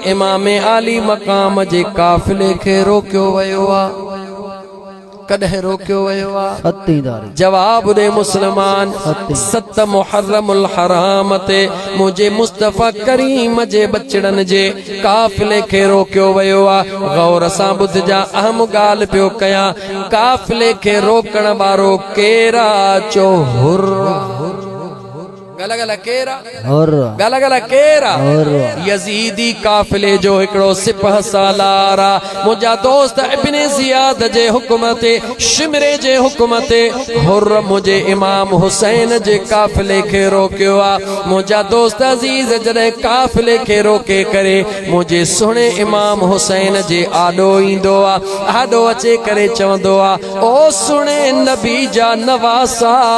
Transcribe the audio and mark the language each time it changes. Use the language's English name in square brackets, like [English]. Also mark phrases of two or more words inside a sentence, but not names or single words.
[Sindhi] इमाम आली मक़ाम जे काफ़िले खे रोकियो वियो आहे कॾहिं रोकियो वियो आहे जवाब ॾे मुस्लमान 7 मुहर्रमुल हराम ते मुंहिंजे मुस्तफ़ा करीम जे बचड़नि जे काफ़िले खे रोकियो वियो आहे गौर सां ॿुधजा अहम ॻाल्हि पियो कयां काफ़िले खे रोकण वारो केरा चो हुर गला गला केरा और गला गला केरा यजीदी काफिले जो हिकड़ो सिपह सालारा मुंहिंजा दोस्त इब्ने ज़ियाद जे हुक्म ते शिमरे जे हुक्म ते हुर मुंहिंजे इमाम हुसैन जे काफिले खे रोकियो आहे मुंहिंजा दोस्त अज़ीज़ जॾहिं काफिले खे रोके करे मुंहिंजे सुहिणे इमाम हुसैन जे आॾो ईंदो आहे आॾो अचे करे चवंदो आहे ओ सुहिणे नबी जा नवासा